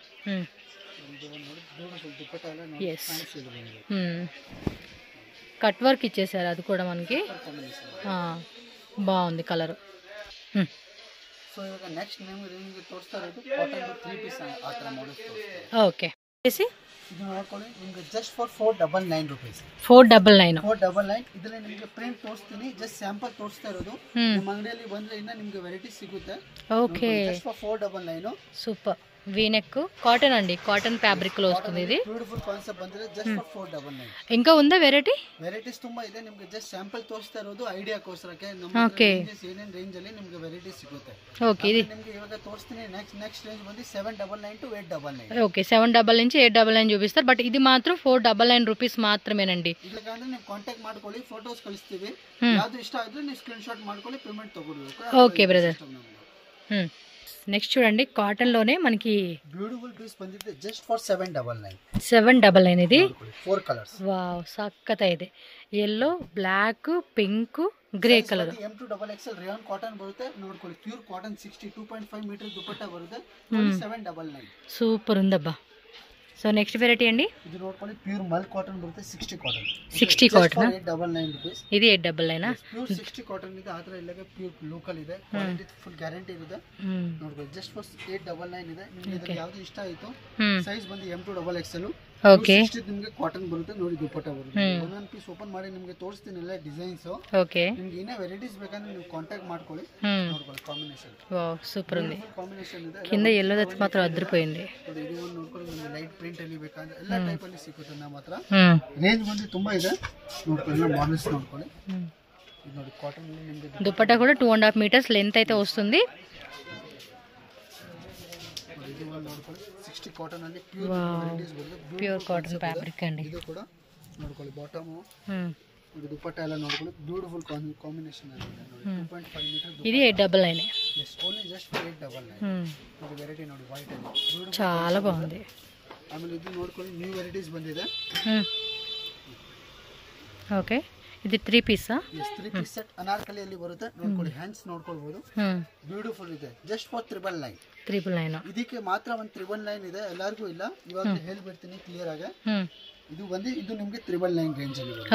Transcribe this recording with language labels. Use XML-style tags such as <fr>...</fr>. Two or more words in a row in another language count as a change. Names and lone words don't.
<te>ఎస్, కట్ వర్క్ ఇచ్చేసారు. అది కూడా మనకి బాగుంది కలర్. ఓకే,</te> <en>just for 499 rupees. 499</en> <kn>ಇದರಲ್ಲಿ ನಿಮಗೆ ಪ್ರಿಂಟ್ ತೋರಿಸ್ತೀನಿ.</kn> <en>just sample</en> <kn>ತೋರಿಸ್ತಾ ಇರೋದು. ನಿಮ್ಮ ಅಂಗಡಿಯಲ್ಲಿ ಬಂದ್ರೆ ಇನ್ನ ನಿಮಗೆ ವೆರೈಟಿ ಸಿಗುತ್ತೆ.</kn> <te>ఓకే,</te> <en>just for 499.</en> <te>సూపర్.</te> <en>V-neck cotton</en> <te>అండి,</te> <en>cotton fabric</en> <te>లో వస్తుంది ఇది.</te> <en>beautiful concept</en> <te>ಬಂದಿದೆ.</te> <en>just for 499.</en> <te>ఇంకా ఉందా</te> <kn>వెరైటీస్ ತುಂಬಾ ಇದೆ. ನಿಮಗೆ</kn> <en>just sample</en> <kn>ತೋರಿಸ್ತಾ ಇರೋದು ಐಡಿಯಾಕೋಸ್ಕರಕ್ಕೆ. ನಮ್ಮ ರೇಂಜಸ್ ಏನೇನ್ ರೇಂಜ್ ಅಲ್ಲಿ ನಿಮಗೆ ವೆರೈಟಿ ಸಿಗುತ್ತೆ. ಓಕೆ, ಇದು ನಿಮಗೆ ಇವಾಗ ತೋರಿಸ್ತೀನಿ.</kn> <en>next range</en> <kn>ಬಂದು 799 to 899.</kn> <te>ఓకే, 799 నుంచి 899 చూపిస్తారు. బట్ ఇది మాత్రం 499 రూపీస్ మాత్రమేనండి.</te> <kn>ಇದಕ್ಕಾದ್ರೆ ನೀವು ಕಾಂಟ್ಯಾಕ್ಟ್ ಮಾಡ್ಕೊಳ್ಳಿ, ಫೋಟೋಸ್ ಕಳಿಸ್ತೀವಿ. ಯಾವುದು ಇಷ್ಟ ಆದ್ರೆ ನೀವು</kn> <en>screen shot</en> <kn>ಮಾಡ್ಕೊಳ್ಳಿ, ಪೇಮೆಂಟ್ ತಗೊಳ್ಬೇಕು.</kn> <en>okay brother.</en> <te>నెక్స్ట్ చూడండి, కాటన్ లోనే మనకి</te> <en>beautiful piece</en> <te>ಬಂದಿದೆ.</te> <en>just for 799.</en> <te>799 ఇది. 4 కలర్స్.</te> <kn>వావ్, సక్కత ಇದೆ.</kn> <en>yellow, black, pink, grey ಕಲರ್.</en> <kn>M2XXL</kn> <en>rayon cotton</en> <kn>ಬರುತ್ತೆ ನೋಡ್ಕೊಳ್ಳಿ.</kn> <en>pure cotton</en> <kn>62.5 ಮೀಟರ್ ದುಪಟ್ಟಾ ಬರುತ್ತೆ. 799.</kn> <te>సూపర్ ఉందబ్బా.</te> <en>so next variety</en> <te>అండి, ఇది ನೋಡ್ಕೊಳ್ಳಿ.</te> <en>pure mul cotton</en> <te>ಬರುತ್ತೆ. 60 కాటన్. 60 కాటన్.</te> <kn>899 ರೂಪೀಸ್.</kn> <te>ఇది 899</te> <kn>ಪ್ಯೂರ್ 60 ಕಾಟನ್ ಇದೆ. ಆತರ ಇಲ್ಲಗೆ</kn> <en>pure local</en> <kn>ಇದೆ.</kn> <en>quality full guarantee</en> <kn>ಇದೆ. ನೋಡ್ಕೊಳ್ಳಿ.</kn> <en>just for 899</en> <kn>ಇದೆ. ನಿಮಗೆ ಇದರಲ್ಲಿ ಯಾವುದು ಇಷ್ಟ ಆಯ್ತು ಸೈಜ್ ಬಂದು M2XXL. ಓಕೆ, ನಿಮಗೆ ಕಾಟನ್ ಬರುತ್ತೆ ನೋಡಿ. ದುಪಟ್ಟಾ ಬರುತ್ತೆ. ಒಂದೊಂದು ಪೀಸ್ ಓಪನ್ ಮಾಡಿ ನಿಮಗೆ ತೋರಿಸ್ತೀನಿ ಎಲ್ಲ ಡಿಸೈನ್ಸ್. ಓಕೆ, ನಿಮಗೆ ಏನೇ ವೆರೈಟೀಸ್ ಬೇಕಂದ್ರೆ ನೀವು ಕಾಂಟ್ಯಾಕ್ಟ್ ಮಾಡ್ಕೊಳ್ಳಿ. ನೋಡ್ಕೊಳ್ಳಿ ಕಾಂಬಿನೇಷನ್.</kn> <en>wow, super</en> <te>ఉంది.</te> <kn>ಕಾಂಬಿನೇಷನ್ ಇದೆ.</kn> <te>కింద yellow దట్ మాత్రం అదిరిపోయింది.</te> <kn>ಇದು ಒಂದು ನೋಡ್ಕೊಳ್ಳಿ. ನಿಮಗೆ</kn> <en>light print</en> <kn>ಅಲ್ಲಿ ಬೇಕಂದ್ರೆ ಎಲ್ಲ ಟೈಪ್ ಅಲ್ಲಿ ಸಿಗುತ್ತೆ ನಮ್ಮ ಹತ್ರ. ರೇಂಜ್ ಬಂದು ತುಂಬಾ ಇದೆ. ನೋಡ್ಕೊಳ್ಳಿ ಎಲ್ಲ ಮಾಡೆಲ್ಸ್ ನೋಡ್ಕೊಳ್ಳಿ. ಇದು ನೋಡಿ ಕಾಟನ್ ಅಲ್ಲಿ ನಿಮಗೆ</kn> <te>దుపట్టా కూడా 2.5</te> <en>meters length</en> <te>అయితే వస్తుంది.</te> <kn>ಇದು ಒಂದು ನೋಡ್ಕೊಳ್ಳಿ 60 ಕಾಟನ್ ಅಲ್ಲಿ</kn> <en>pure varieties</en> <kn>ಬರುತ್ತೆ</kn> <en>pure cotton fabric</en> <kn>ಅಂడి ಇದು ಕೂಡ ನೋಡ್ಕೊಳ್ಳಿ ಬಾಟಮ್ ಇದು ದುಪಟ್ಟ ಎಲ್ಲ ನೋಡ್ಕೊಳ್ಳಿ</kn> <en>beautiful combination</en> <kn>ಅಲ್ಲಿ ನೋಡಿ 2.5 ಮೀಟರ್</kn> <te>ఇది 899</te> <en>yes only just for</en> <kn>899 ಇದು ವೆರೈಟಿ ನೋಡಿ ವೈಟ್ ಅಲ್ಲಿ</kn> <te>చాలా బాగుంది</te> <kn>ಆಮೇಲೆ ಇದು ನೋಡ್ಕೊಳ್ಳಿ</kn> <en>new varieties</en> <kn>ಬಂದಿದೆ ಓಕೆ ಇದು 3 ಪೀಸಾ yes 3</kn> <en>piece set</en> <kn>ಅನಾರ್ಕಲಿಯಲ್ಲಿ ಬರುತ್ತೆ ನೋಡ್ಕೊಳ್ಳಿ ಹ್ಯಾಂಡ್ಸ್ ನೋಡ್ಕೊಳ್ಳಬಹುದು ಬ್ಯೂಟಿಫುಲ್ ಇದೆ</kn> <en>just for 999</en> <kn>ಇದಕ್ಕೆ ಮಾತ್ರ ಒಂದು 999 ಇದೆ ಎಲ್ಲರಿಗೂ ಇಲ್ಲ ಇವಾಗ ಹೇಳ್ಬಿಡ್ತೀನಿ ಕ್ಲಿಯರ್ ಆಗಿ ಇದು ನಿಮಗೆ 999 ರೇಂಜ್ ಅಲ್ಲಿ ಬರುತ್ತೆ</kn>